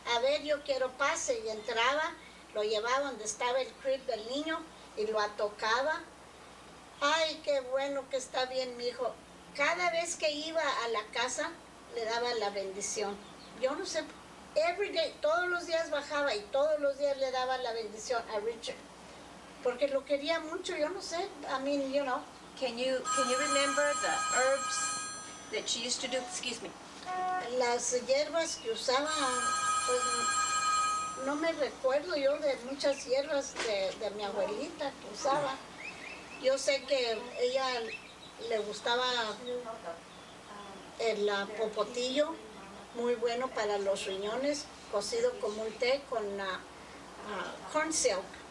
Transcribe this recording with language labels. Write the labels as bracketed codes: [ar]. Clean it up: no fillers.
[es] A ver, yo quiero pase. Y entraba, lo llevaba donde estaba el crib del niño y lo atocaba. Ay, qué bueno que está bien mi hijo. Cada vez que iba a la casa, le daba la bendición. Yo no sé, [en] every day, [es] todos los días bajaba y todos los días le daba la bendición a Richard. Porque lo quería mucho, yo no sé, [en] I mean, you know. Can you remember the herbs that she used to do? Excuse me. [es] Las hierbas que usaba, pues no me recuerdo yo de muchas hierbas de mi abuelita que usaba. Yo sé que ella le gustaba el popotillo, muy bueno para los riñones, cocido como un té con corn silk.